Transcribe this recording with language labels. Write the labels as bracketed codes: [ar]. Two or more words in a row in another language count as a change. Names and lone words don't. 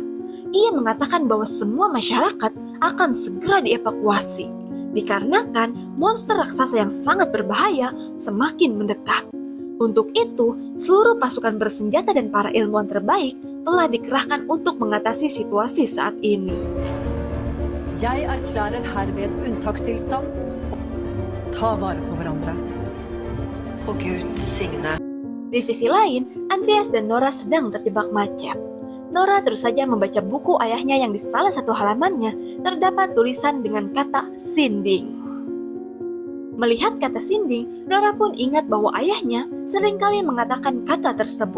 [id] Ia mengatakan bahwa semua masyarakat akan segera dievakuasi, dikarenakan monster raksasa yang sangat berbahaya semakin mendekat. Untuk itu, seluruh pasukan bersenjata dan para ilmuwan terbaik telah dikerahkan untuk mengatasi situasi saat ini. [no] Jeg erklærer herved unntakstilstand. Ta vare på hverandre. Og Gud signe. [id] Di sisi lain, Andreas dan Nora sedang terjebak macet. Nora terus saja membaca buku ayahnya yang di salah satu halamannya terdapat tulisan dengan kata Sinding. Melihat kata Sinding, Nora pun ingat bahwa ayahnya seringkali mengatakan kata tersebut.